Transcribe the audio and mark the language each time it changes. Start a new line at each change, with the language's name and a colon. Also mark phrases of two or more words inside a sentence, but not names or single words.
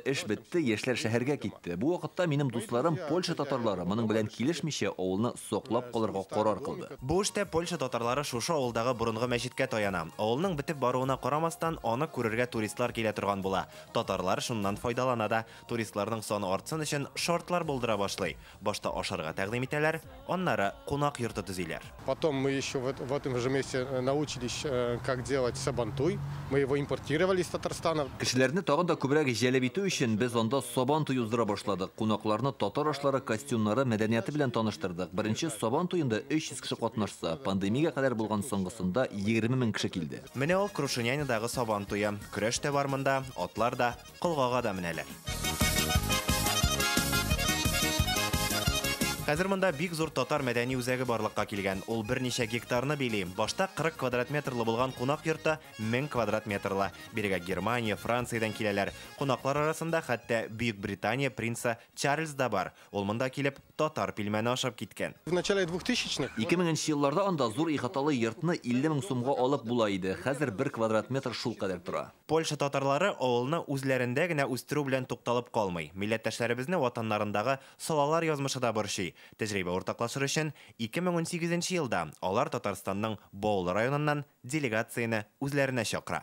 Tatar: Эш бетте, яшьләр шәһәргә китте. Бу вакытта минем дусларым Польша татарлары моның белән килешмичә авылны соклап калырга карар кылды. Бу эштә Польша татарлары шушы авылдагы борынгы мәчеткә таяна. Авылның бетеп баруына карамастан, аны күрергә туристлар килә торган була. Татарлар шуннан файдалана да. Туристларның саны артсын өчен шартлар булдыра башлый. Башта ашарга тәкъдим итәләр, аннары кунак йорты төзиләр.
Russian: Потом мы еще в этом же месте научились, как делать сабантуй. Мы его импортировали из Татарстана.
Tatar: Кешеләрне тагын да күбрәк җәлеп итү өчен без анда сабан туй уздыра башладык. Кунакларны татар ашлары, костюмнары, мәдәнияты белән таныштырдык. Беренче сабан туенда 300 кеше катнашса, пандемиягә кадәр булган соңгысында 20 000 кеше килде. Менә ул Крушинянидагы сабан туе. Көрәш тә бар монда, атлар да, кылгага да менәләр. Хәзер монда бик зур татар мәдәни үзәге барлыкка килгән. Ул берничә гектарны били. Башта 40 квадрат метрлы булган кунак йорты 1000 квадрат метрлы. Бирегә Германия, Франциядән киләләр. Кунаклар арасында хәтта Бөек Британия принцы Чарльз да бар. Ул монда килеп татар пилмәне ашап киткән.
Russian: В начале 2000-х
Tatar: 2000-нче елларда анда зур ихаталы йортны 50 000 сумга алып була иде. Хәзер 1 квадрат метр шул кадәр тора. Польша татарлары авылны үзләрендә генә үстерү белән тукталып калмый. Милләттәшләребезне ватаннарындагы салалар язмышы да борчый. Тәҗрибә уртаклашыр өчен 2018 елда алар Татарстанның Баулы районыннан делегацияны үзләренә чакыра.